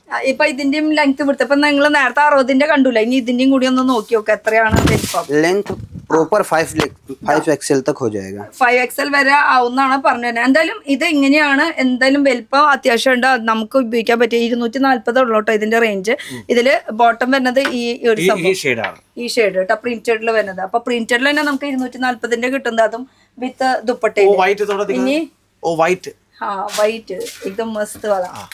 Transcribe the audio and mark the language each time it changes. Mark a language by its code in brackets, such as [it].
[ml] ഇപ്പൊ ഇതിന്റെയും ലെങ്ത് വിടുത്ത് ഇപ്പൊ നിങ്ങൾ നേരത്തെ 60 കണ്ടൂല, ഇനി ഇതിന്റെയും കൂടി ഒന്ന് നോക്കി നോക്കാം എത്രയാണ് വലിപ്പം. [hi] लेंथ प्रॉपर 5 एक्सएल तक हो जाएगा. [ml] 5XL വരെ ആവുന്നാണ് പറഞ്ഞത്. എന്തായാലും ഇത് ഇങ്ങനെയാണ്. എന്തായാലും വലിപ്പം അത്യാവശ്യം ഉണ്ട്, നമുക്ക് ഉപയോഗിക്കാൻ പറ്റിയ 240 ഉള്ളൂ കേട്ടോ ഇതിന്റെ റേഞ്ച്. ഇതില് ബോട്ടം വരുന്നത് ഈ ഒരു സംഭവം, ഈ ഷെയ്ഡ് കേട്ടോ, പ്രിന്റഡിൽ വരുന്നത്. അപ്പൊ പ്രിന്റഡിൽ തന്നെ നമുക്ക് 240 കിട്ടുന്നത്, അതും വിത്ത് ദുപ്പട്ടയും. ഇനി വൈറ്റ് [hi] एकदम मस्त वाला.